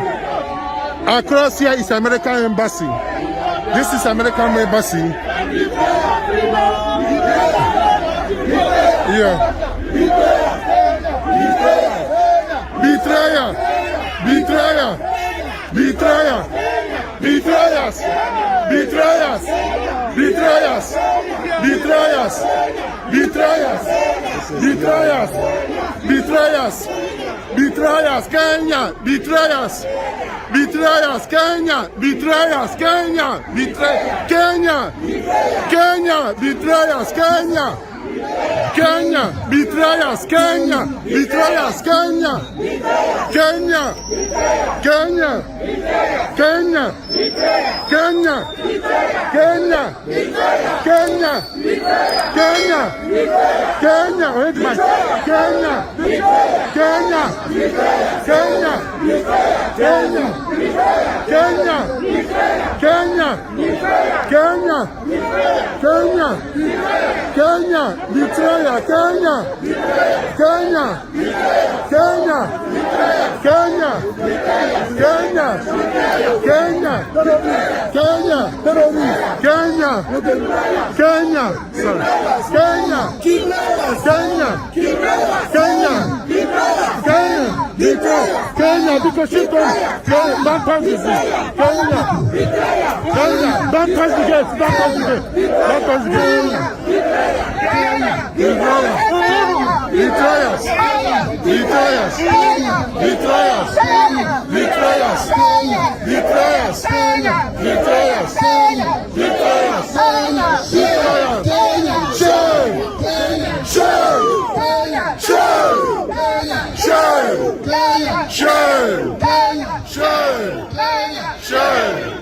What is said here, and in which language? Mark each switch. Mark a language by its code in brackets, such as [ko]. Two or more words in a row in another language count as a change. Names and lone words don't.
[en] Across here is American Embassy. This is American Embassy. Yeah. Betrayer. Betrayer. Betrayer. Betrayers. Betrayers. Betrayers. Betrayers. Betrayers. Betrayers. Betrayers. Betrayers. Kenya. Betrayers. Betrayers. Kenya. Betrayers. Kenya. Kenya. Kenya. Betrayers. Kenya. Kenya. Betrayers. Kenya. Betrayers. Kenya. Kenya. Kenya. Kenya. Kenya. Kenya. Kenya. Kenya. Kenya. Wait, my Kenya. Kenya. Kenya. Kenya. Kenya. Kenya. Kenya. Kenya. Kenya. Betrayer. Kenya. Kenya. Kenya. Kenya. Kenya. Kenya. Kenya. Kenya. Kenya. Sorry. Kenya. Kenya. Kenya. Kenya. Kenya. Because she don't pass the gate. Kenya. Kenya. Don't pass the gate. Don't pass the gate. Don't pass the gate. Kenya. Betrayer. Betrayers. Betrayers. Betrayers. Betrayers. Betrayers. Betrayers. Betrayers. Shame. Shame. Shame. Shame. Shame. Shame. Shame.